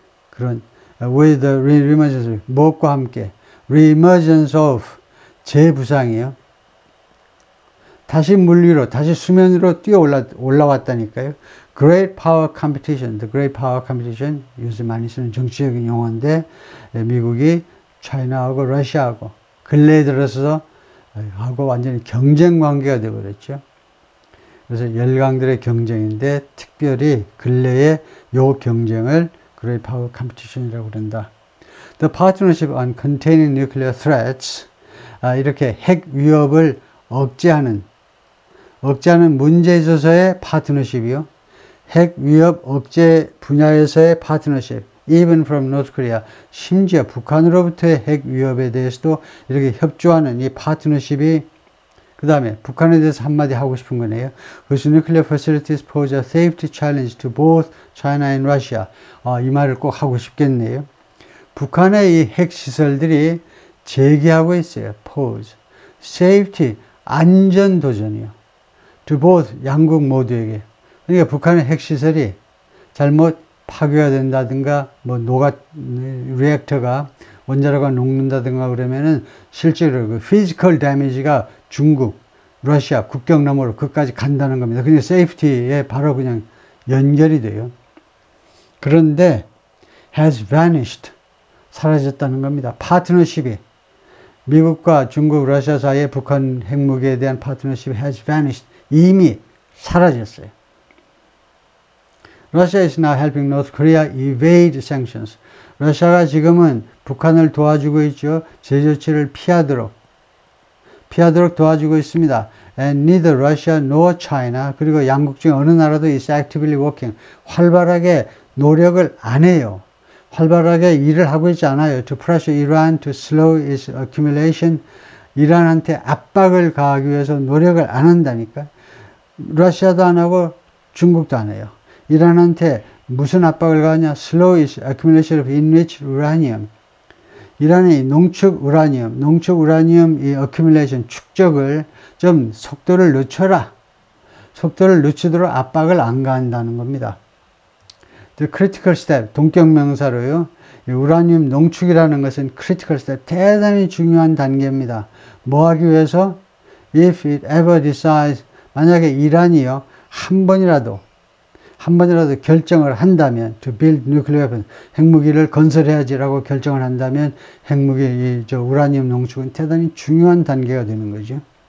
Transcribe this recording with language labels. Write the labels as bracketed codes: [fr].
[ko] 그런 [en] with the re-emergence, [ko] 무엇과 함께 [en] re-emergence of, [ko] 재부상이요. 다시 물 위로, 다시 수면 위로 뛰어 올라왔다니까요. Great Power Competition, the Great Power Competition, 요새 많이 쓰는 정치적인 용어인데 미국이 차이나하고 러시아하고 근래에 들어서 하고 완전히 경쟁 관계가 되어버렸죠. 그래서 열강들의 경쟁인데 특별히 근래에 요 경쟁을 Great Power Competition이라고 그런다. [en] The Partnership on Containing Nuclear Threats, [ko] 이렇게 핵 위협을 억제하는 문제에 있어서의 파트너십이요. 핵 위협 억제 분야에서의 파트너십, [en] even from North Korea, [ko] 심지어 북한으로부터의 핵 위협에 대해서도 이렇게 협조하는 이 파트너십이, 그 다음에 북한에 대해서 한마디 하고 싶은 거네요. [en] Whose nuclear facilities pose a safety challenge to both China and Russia. [ko] 이 말을 꼭 하고 싶겠네요. 북한의 이 핵시설들이 제기하고 있어요. pose. safety, 안전 도전이요. [en] to both, [ko] 양국 모두에게. 그러니까 북한의 핵시설이 잘못 파괴가 된다든가, 리액터가, 원자로가 녹는다든가 그러면은 실제로 그 피지컬 데미지가 중국, 러시아 국경 너머로 그까지 간다는 겁니다. 그냥 세이프티에 바로 그냥 연결이 돼요. 그런데 [en] has vanished, [ko] 사라졌다는 겁니다. 파트너십이 미국과 중국, 러시아 사이의 북한 핵무기에 대한 파트너십이 [en] has vanished, [ko] 이미 사라졌어요. [en] Russia is now helping North Korea evade sanctions. [ko] 러시아가 지금은 북한을 도와주고 있죠. 제조치를 피하도록 도와주고 있습니다. [en] And neither Russia nor China, [ko] 그리고 양국 중 어느 나라도 [en] is actively working, [ko] 활발하게 노력을 안 해요. 활발하게 일을 하고 있지 않아요. [en] To pressure Iran to slow its accumulation, [ko] 이란한테 압박을 가하기 위해서 노력을 안 한다니까. 러시아도 안 하고 중국도 안 해요. 이란한테 무슨 압박을 가하냐? [en] Slow its accumulation of enriched uranium. [ko] 이란의 농축 우라늄 이 accumulation, 축적을 좀 속도를 늦춰라. 속도를 늦추도록 압박을 안 가한다는 겁니다. [en] The critical step, [ko] 동격명사로요. 우라늄 농축이라는 것은 critical step, 대단히 중요한 단계입니다. 뭐 하기 위해서? [en] If it ever decides, [ko] 만약에 이란이요, 한 번이라도 결정을 한다면, [en] to build nuclear weapons, [ko] 핵무기를 건설해야지라고 결정을 한다면, 우라늄 농축은 대단히 중요한 단계가 되는 거죠.